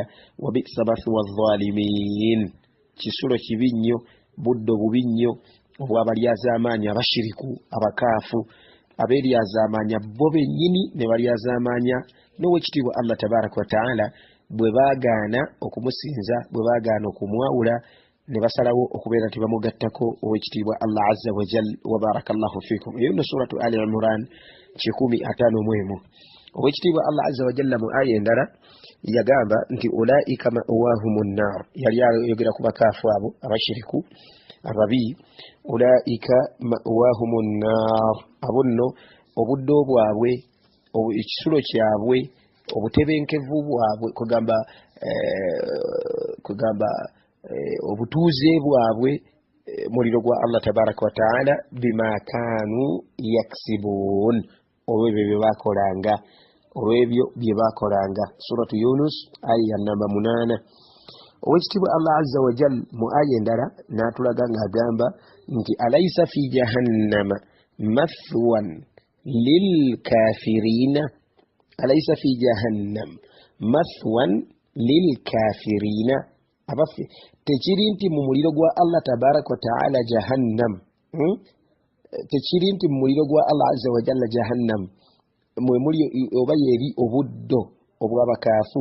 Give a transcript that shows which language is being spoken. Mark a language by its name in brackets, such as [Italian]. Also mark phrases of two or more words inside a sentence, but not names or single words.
[Arabic] وبئس مثوى الظالمين, [Ganda] kisulo kibi nnyo, buddo bubi nnyo obw'abalyazaamaanyi abashiriku abakaafu, abeeryazaamaanya bo bennyini ne balyazaamaanya n'owekitiibwa [Arabic] الله تبارك وتعالى [Ganda] bwe baagaana okumusinza, bwe baagaana okumwawula, ne basalawo okubeera nti bamugattako owekitiibwa [Arabic] الله عز وجل وبارك الله فيكم. [Ganda] Eyo nno suratu Ali Imran 151. Owekitiibwa [Arabic] الله عز وجل [Ganda] mu aya endala yagamba nti [Arabic] أولئك مأواهم النار, [Ganda] yali ayogera ku bakaafu abo abashiriku ababi. [Arabic] أولئك مأواهم النار, [Ganda] abo nno obuddo bwabwe, ekisulo kyabwe, obutebenkevu bwabwe, kugamba obutuuze bwabwe muliro gwa [Arabic] الله تبارك وتعالى بما كانوا يكسبون, [Ganda] olw'ebyo bye bakolanga, olw'ebyo bye bakolanga. Suratu Yunus aya namba 8. Owekitiibwa [Arabic] الله عز وجل [Ganda] mu aya endala n'atulaga ng'agamba nti [Arabic] أليس في جهنم مثوى للكافرين أليس في جهنم مثوى للكافرين, [Ganda] abaffe tekiri nti mu muliro gwa [Arabic] الله تبارك وتعالى جهنم, [Ganda] tekiri nti mu muliro gwa [Arabic] الله عز وجل جهنم [Ganda] mwe muli oba yeri obuddo obw'abakaafu.